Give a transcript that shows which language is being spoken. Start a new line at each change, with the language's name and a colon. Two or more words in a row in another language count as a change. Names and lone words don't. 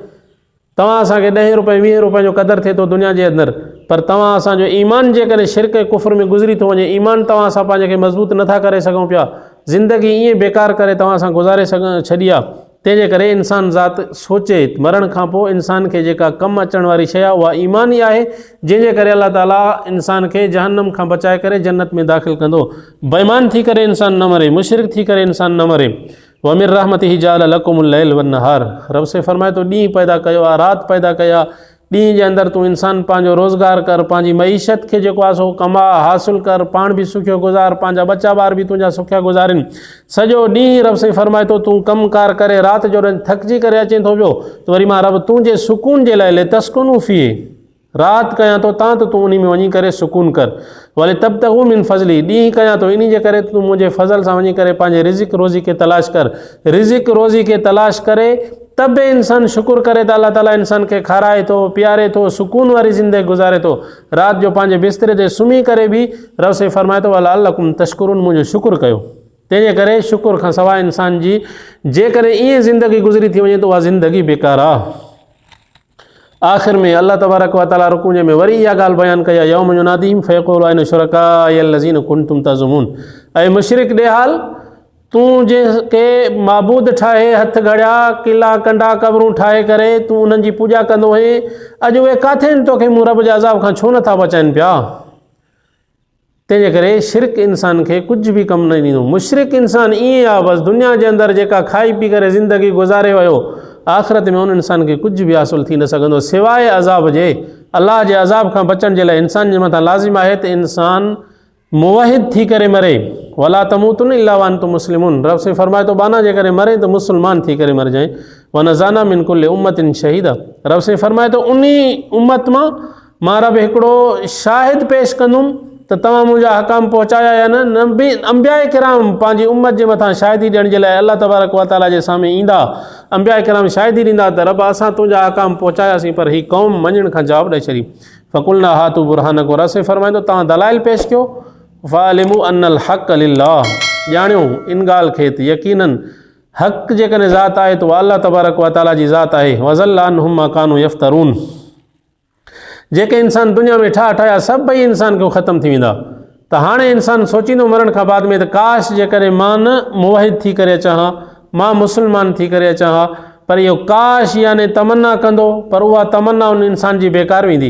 Sindhi: तव्हां असांखे 10 रुपए 20 रुपए जो क़दुरु थिए थो दुनिया जे अंदरि, पर तव्हां असांजो ईमान जेकॾहिं शिरक ऐं कुफ़र में गुज़री थो वञे, ईमान तव्हां असां पंहिंजे खे मज़बूत नथा करे सघूं पिया, ज़िंदगी ईअं बेकार करे तव्हां असां गुज़ारे छॾी आहे। तंहिंजे करे इंसान ज़ात सोचे मरण खां पोइ इंसान खे जेका कमु अचण वारी शइ आहे उहा ईमान ई आहे, जंहिंजे करे अल्लाह ताला इंसान खे जहन्नम खां बचाए करे जन्नत में दाख़िल कंदो। बेईमान थी करे इंसान न मरे, मुशरिक थी करे इंसान न मरे।
Arabic: ومن رحمته جعل لكم الليل والنهار,
Sindhi: रब से फरमाए थो ॾींहुं पैदा कयो आहे, राति पैदा कया, ॾींहं जे अंदरि तूं इंसान पंहिंजो रोज़गार कर, पंहिंजी मईशत खे जेको आहे सो कमा हासिलु कर, पाण बि सुखियो गुज़ार, पंहिंजा बच्चा ॿार बि तुंहिंजा सुखिया गुज़ारनि। सॼो ॾींहुं रब साईं फरमाए थो तूं कमकार करे, राति जो थकिजी करे अचे थो पियो त वरी मां रब तुंहिंजे सुकून जे लाइ
Arabic: تسكنوا في
Sindhi: राति कयां थो तां त तूं उन में वञी करे सुकून कर।
Arabic: ولتبتغوا من فضلي,
Sindhi: ॾींहुं कयां थो इन जे करे तूं मुंहिंजे फज़ल सां वञी करे पंहिंजे रिज़िक रोज़ी खे तलाश कर। रिज़िक रोज़ी खे तलाश करे तब बि इंसान शुकुर करे त अल्लाह ताला इंसान खे खाराए थो, पीआरे थो, सुकून वारी ज़िंदगी गुज़ारे थो। राति जो पंहिंजे बिस्तरे ते सुम्ही करे बि रब से फरमाए थो
Arabic: لعلكم تشكرون,
Sindhi: मुंहिंजो शुकुर कयो। तंहिंजे करे शुकुर खां सवाइ इंसान जी जेकॾहिं ईअं ज़िंदगी गुज़री थी वञे त उहा ज़िंदगी बेकार आहे। आख़िर में
Arabic: الله تبارك وتعالى
Sindhi: रुकूअ में वरी इहा ॻाल्हि बयानु कई आहे,
Arabic: يوم يناديهم فيقول أين شركائي الذين كنتم تزعمون.
Sindhi: ऐं मुशरिक ॾे हाल, तूं जंहिंखे माबूद ठाहे, हथ घड़िया, किला कंडा क़बरूं ठाहे करे तूं उन्हनि जी पूॼा कंदो हुए, अॼु उहे किथे आहिनि? तोखे मूं रब जे अज़ाब खां छो नथा बचाइनि पिया? तंहिंजे करे शिरक इंसान खे कुझु बि कमु न ॾींदो। मुशरिक इंसान ईअं आहे, बसि दुनिया जे अंदरि जेका खाई पी करे ज़िंदगी गुज़ारे वियो, आख़िरत में उन इंसान खे कुझु बि हासिलु थी न सघंदो सवाइ अज़ाब जे। अल्लाह जे अज़ाब खां बचण जे लाइ इंसान जे मथां लाज़िम आहे त इंसान मुवहिद थी करे मरे।
Arabic: ولا تموتن إلا وأنتم مسلمون,
Sindhi: रब से फरमाए थो बाना जे करे मरे त मुसलमान थी करे मर जाए।
Arabic: ونزعنا من كل أمة شهيدا,
Sindhi: रब से फरमाए थो उन उम्मत मां रब हिकिड़ो शाहिद पेश कंदुमि त तव्हां मुंहिंजा हकाम पहुचाया या न। नबी अंबिया किराम पंहिंजी उम्मत जे मथां शाहिदी ॾियण जे लाइ
Arabic: الله تبارك وتعالى
Sindhi: जे साम्हूं ईंदा। अंबिया किराम शाहिदी ॾींदा त रब असां तुंहिंजा हकाम पहुचायासीं, पर हीअ क़ौम मञण खां जवाबु ॾेई छॾी।
Arabic: فقلنا هاتوا برهانكم,
Sindhi: रब से फरमाए थो तव्हां दलाइल पेश कयो।
Arabic: فعلموا أن الحق لله,
Sindhi: ॼाणियो इन ॻाल्हि खे त यकीनन हक़ जेकॾहिं ज़ात आहे त उहा
Arabic: الله تبارك وتعالى
Sindhi: जी ज़ात आहे।
Arabic: وضل عنهم ما كانوا يفترون.
Sindhi: जेके इंसान दुनिया में ठाहिया सभई इंसान को ख़त्म थी वेंदा। त हाणे इंसान सोचींदो मरण खां बाद में त काश जेकॾहिं मां न मुवाहिद थी करे अचां हा, मां मुस्लमान थी करे अचां हा, पर इहो काश याने तमन्ना कंदो, पर उहा तमन्ना उन इंसान जी बेकार वेंदी।